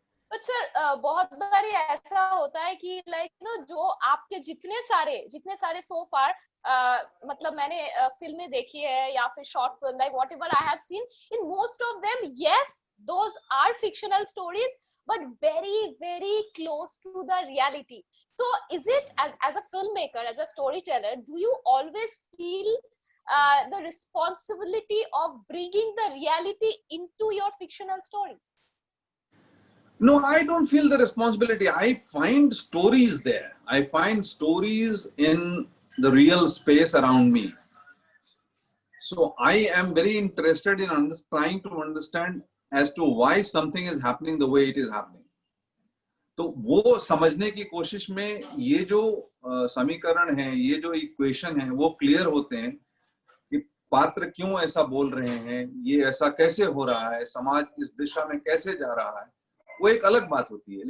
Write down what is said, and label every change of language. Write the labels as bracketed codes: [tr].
[hi] But sir, बहुत बार ऐसा होता है कि जो आपके जितने सारे सो फार, मतलब मैंने फिल्में देखी है या फिर short film, [en] Like whatever I have seen, in most of them, yes, those are fictional stories, but very very close to the reality. So is it, as a filmmaker, as a storyteller, do you always feel the responsibility of bringing the reality into your fictional story? No, I don't feel the responsibility. I find stories there. I find stories in the real space around me. So I am very interested in trying to understand as to why something is happening the way it is happening. [hi] तो वो समझने की कोशिश में ये जो समीकरण है, ये जो इक्वेशन है, वो क्लियर होते हैं कि पात्र क्यों ऐसा बोल रहे हैं, ये ऐसा कैसे हो रहा है, समाज इस दिशा में कैसे जा रहा है, वो एक अलग बात होती है।